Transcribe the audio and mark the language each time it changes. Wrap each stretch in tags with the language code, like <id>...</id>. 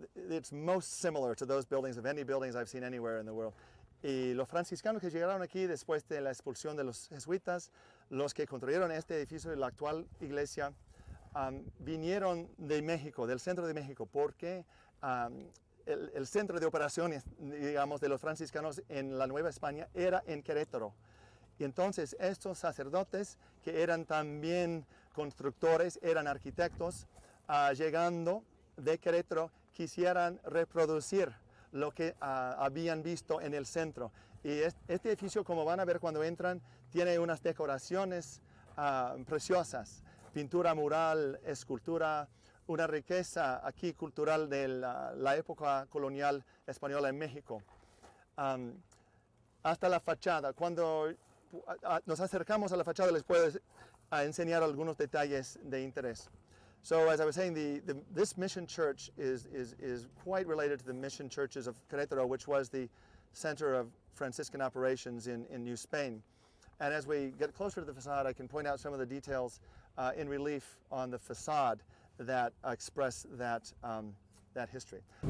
<en>It's most similar to those buildings of any buildings I've seen anywhere in the world.</en> <es>Y los franciscanos que llegaron aquí después de la expulsión de los jesuitas, los que construyeron este edificio y la actual iglesia, vinieron de México, del centro de México, porque el centro de operaciones, digamos, de los franciscanos en la Nueva España era en Querétaro. Y entonces estos sacerdotes, que eran también constructores, eran arquitectos, llegando de Querétaro, quisieran reproducir lo que habían visto en el centro. Y este edificio, como van a ver cuando entran, tiene unas decoraciones preciosas. pintura mural, escultura, una riqueza aquí cultural de la época colonial española en México. Hasta la fachada. Cuando nos acercamos a la fachada les puedo enseñar algunos detalles de interés.</es> <en>So as I was saying, this mission church is quite related to the mission churches of Querétaro, which was the center of Franciscan operations in New Spain. And as we get closer to the facade, I can point out some of the details in relief on the facade that express that history.</en>